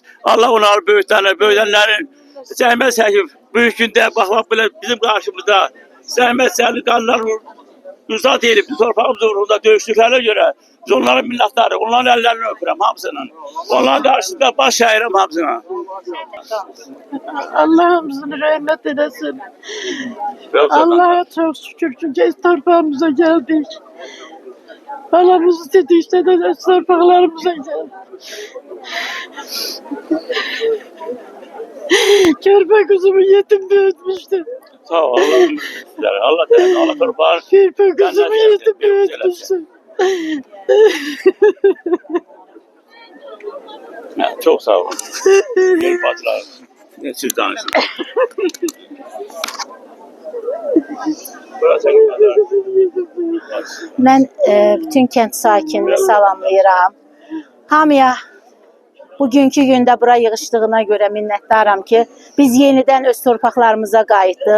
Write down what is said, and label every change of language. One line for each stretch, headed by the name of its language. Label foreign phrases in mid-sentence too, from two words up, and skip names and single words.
Azerbaijani: Allah onları böyüdənlərin zəhmət çəkib büyük gündə baxmaq belə bizim qarşımızda zəhmət çəkib qanlar müzat edib torpağımız uğrunda döyüşdüklərine görə biz onların minnətdarı, onların əllərini öpürəm hamısının. Onların qarşısında baş əyirəm hamısına.
Turkish: Allah'ımızın rahmet eylesin. Allah'a çok şükür çünkü torpağımıza geldik. Balamız istediyse de torpaklarımıza geldik. Körpe kuzumu yetim büyütmüştüm. Sağ ol Allah Allah torpağı. Körpe kuzumu yetim büyütmüştüm. Çok sağ olun. Gel patlar.
Azerbaijani: Siz danışın. Mən bütün kənd sakinini salamlayıram. Hamıya bugünkü gündə bura yığışdığına görə minnətdaram ki, biz yenidən öz torpaqlarımıza qayıtdıq.